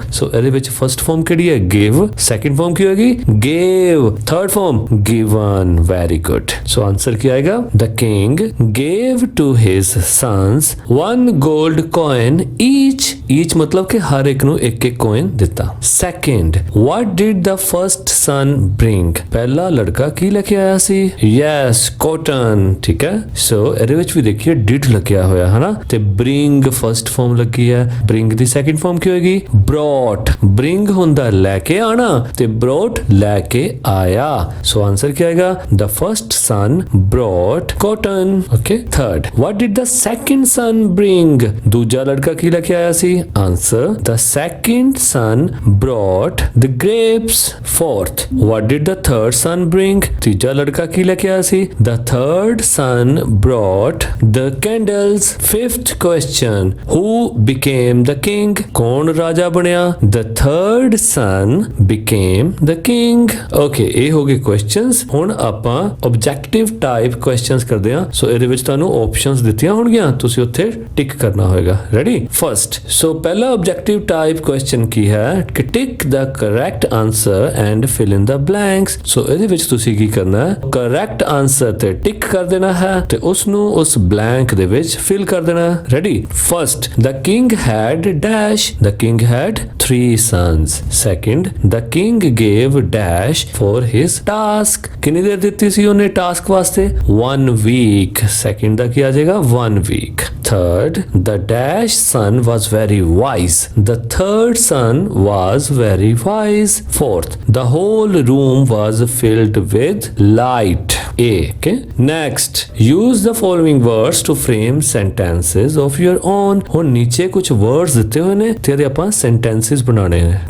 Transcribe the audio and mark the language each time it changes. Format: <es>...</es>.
<pa>ਸੋ ਇਹਦੇ ਵਿੱਚ first farm ਕਿਹੜੀ ਹੈ? ਗਿਵ। ਸੈਕਿੰਡ ਫਾਰਮ ਕੀ ਹੋਏਗੀ? Gave. Third farm given. Very good. ਸੋ ਆਨਸਰ ਕੀ ਆਏਗਾ?</pa> <en>The king gave to his sons 1 gold coin each।</en> <pa>ਈਚ ਮਤਲਬ ਕਿ ਹਰ ਇੱਕ ਨੂੰ ਇੱਕ ਇੱਕ ਕੋਇਨ ਦਿੱਤਾ।</pa> <en>Second, what did the first son bring?</en> <pa>ਪਹਿਲਾ ਲੜਕਾ ਕੀ ਲੈ ਕੇ ਆਇਆ ਸੀ? yes cotton, ਠੀਕ ਹੈ। ਸੋ ਇਹਦੇ ਵਿੱਚ ਵੀ ਦੇਖੀਏ did ਲੱਗਿਆ ਹੋਇਆ ਹੈ ਨਾ, ਤੇ bring ਫਰਸਟ ਫਾਰਮ ਲੱਗੀ ਹੈ। bring ਦੀ ਸੈਕਿੰਡ ਫਾਰਮ ਕੀ ਹੋਏਗੀ? brought। bring ਹੁੰਦਾ ਲੈ ਕੇ ਆਣਾ ਤੇ brought ਲੈ ਕੇ ਆਇਆ। ਸੋ ਆਨਸਰ ਕੀ ਆਏਗਾ?</pa> <en>the first son brought cotton। okay। third, what did the second son bring?</en> <pa>ਦੂਜਾ ਲੜਕਾ ਕੀ ਲੈ ਕੇ ਆਇਆ ਸੀ?</pa> <en>answer, the second son brought the grapes। fourth, what did the third son bring?</en> <pa>ਤੀਜਾ ਲੜਕਾ ਕੀ ਲੈ ਕੇ ਆਇਆ ਸੀ?</pa> <en>the third son brought the candles। fifth question, who became the king?</en> <pa>ਕੌਣ ਰਾਜਾ ਬਣਿਆ?</pa> <en>the third son became the king।</en> <pa>okay, ਇਹ ਹੋ ਗਏ ਕੁਐਸਚਨਸ। ਹੁਣ ਆਪਾਂ ਆਬਜੈਕਟਿਵ ਟਾਈਪ ਕੁਐਸਚਨਸ ਕਰਦੇ ਹਾਂ। ਸੋ ਇਹਦੇ ਵਿੱਚ ਤੁਹਾਨੂੰ ਆਪਸ਼ਨਸ ਦਿੱਤੀਆਂ ਹੋਣਗੀਆਂ, ਤੁਸੀਂ ਉੱਥੇ ਟਿਕ ਕਰਨਾ ਹੋਏਗਾ। ਰੈਡੀ? ਫਰਸਟ, ਸੋ ਪਹਿਲਾ ਆਬਜੈਕਟਿਵ ਟਾਈਪ ਕੁਐਸਚਨ ਕੀ ਹੈ ਕਿ ਟਿਕ ਦਾ correct answer and fill in ਦਾ blanks. ਸੋ ਇਹਦੇ ਵਿੱਚ ਤੁਸੀਂ ਕੀ ਕਰਨਾ ਹੈ? ਕਰੈਕਟ ਆਨਸਰ ਤੇ ਟਿਕ ਕਰ ਦੇਣਾ ਹੈ ਤੇ ਉਸ ਨੂੰ ਉਸ ਬਲੈਂਕ ਦੇ ਵਿੱਚ ਫਿਲ ਕਰ ਦੇਣਾ ਹੈ।</pa> <en>Ready? First, the king had dash. The king had 3 sons। Second, the king gave dash for his task.</en> <pa>ਕਿੰਨੀ ਦੇਰ ਦਿੱਤੀ ਸੀ ਉਹਨੇ ਟਾਸਕ ਵਾਸਤੇ? 1 week। ਸੈਕਿੰਡ ਦਾ ਕੀ ਆ ਜਾਏਗਾ? 1 week।</pa> <en>Third, the dash son was very wise। The third son was very wise। Fourth, the whole room was filled with light। A, okay। Next, use the following words to frame sentences of your own।</en> <pa>ਹੁਣ ਨੀਚੇ ਕੁਝ words ਦਿੱਤੇ ਹੋਏ ਨੇ ਤੇ ਇਹਦੇ ਆਪਾਂ sentences ਬਣਾਉਣੇ ਨੇ।</pa>